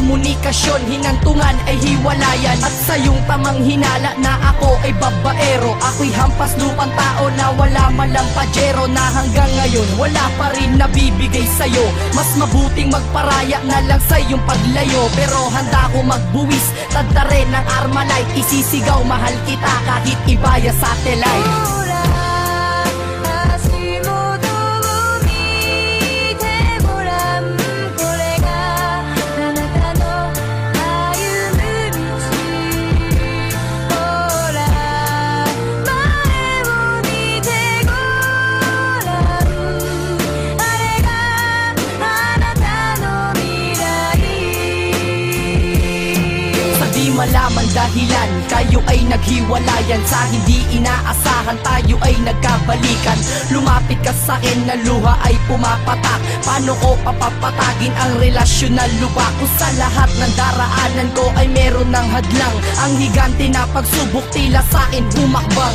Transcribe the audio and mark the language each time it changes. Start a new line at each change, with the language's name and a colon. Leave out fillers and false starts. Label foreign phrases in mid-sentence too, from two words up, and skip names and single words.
Filipino: Walang komunikasyon, hinantungan ay hiwalayan. At sa iyong tamang hinala na ako ay babaero, ako'y hampas lupang tao na wala malang pajero, na hanggang ngayon wala pa rin nabibigay sa'yo. Mas mabuting magparaya na lang sa iyong paglayo. Pero handa ko magbuwis, tadta rin ng Armalite, isisigaw mahal kita kahit ibaya satellite.
Japanese: ほら足元を見てごらんこれがあなたの歩む道ほら前を見てごらんあれがあなたの未来
Filipino: Sa di malaman dahilan, kayo ay naghiwalayan. Sa hindi inaasahan, tayo ay nagkabalikan. Lumapit ka sa'kin na luha ay pumapatak. Paano ko papapatagin ang relasyon na lupa? Kung sa lahat ng daraanan ko ay meron ng hadlang, ang higante na pagsubok tila sa'kin bumakbang.